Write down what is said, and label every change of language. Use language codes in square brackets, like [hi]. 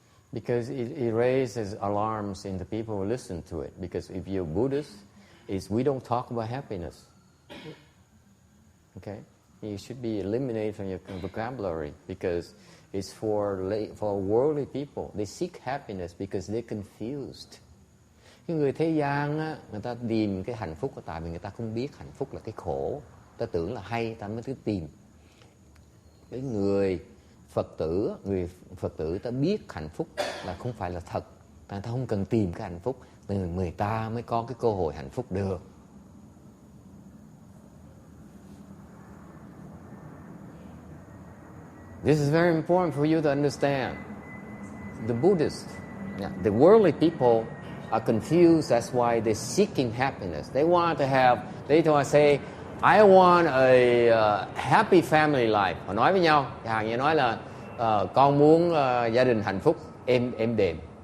[en] Because it raises alarms in the people who listen to it. Because if you're Buddhist, we don't talk about happiness. Okay, you should be eliminated from your vocabulary because it's for worldly people. They seek happiness because they're confused. [vi] Cái người thế gian á, người ta tìm cái hạnh phúc là tại vì người ta không biết hạnh phúc là cái khổ. Ta tưởng là hay, ta mới cứ tìm. Cái người Phật tử ta biết hạnh phúc là không phải là thật. Ta không cần tìm cái hạnh phúc, người ta mới có cái cơ hội hạnh phúc được. [en] This is very important for you to understand. The Buddhists, the worldly people are confused. That's why they're seeking happiness. They want to say, I want a happy family life. [vi] Họ nói với nhau, hàng như nói là con muốn gia đình hạnh phúc, êm đềm.